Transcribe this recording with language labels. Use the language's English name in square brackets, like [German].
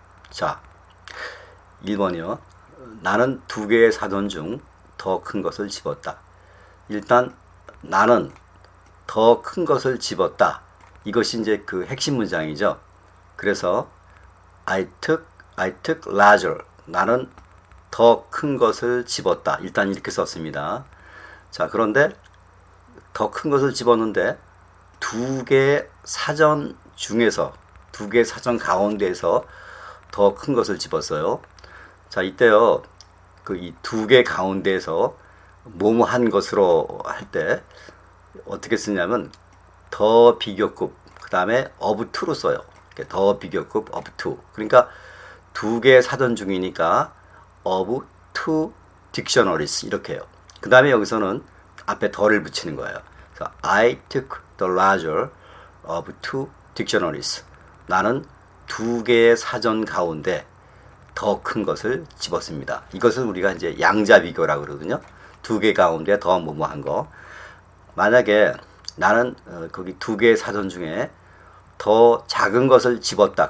[Korean] 자, 1번이요. 나는 두 개의 사전 중 더 큰 것을 집었다. 일단 나는 더 큰 것을 집었다. 이것이 이제 그 핵심 문장이죠. 그래서 [English] I took larger. [Korean] 나는 더 큰 것을 집었다. 일단 이렇게 썼습니다. 자, 그런데 더 큰 것을 집었는데 두 개의 사전 중에서, 두 개의 사전 가운데에서 더 큰 것을 집었어요. 자, 이때요, 그 이 두 개 가운데에서 뭐뭐한 것으로 할 때 어떻게 쓰냐면 더 비교급, 그 다음에 of to로 써요. 더 비교급 of to. 그러니까 두 개의 사전 중이니까 [English] of two dictionaries [Korean] 이렇게 해요. 그 다음에 여기서는 앞에 더를 붙이는 거예요. 그래서 [English] I took the larger of two dictionaries. [Korean] 나는 두 개의 사전 가운데 더 큰 것을 집었습니다. 이것을 우리가 이제 양자 비교라고 그러거든요. 두 개 가운데 더 뭐뭐한 거. 만약에 나는 거기 두 개의 사전 중에 더 작은 것을 집었다.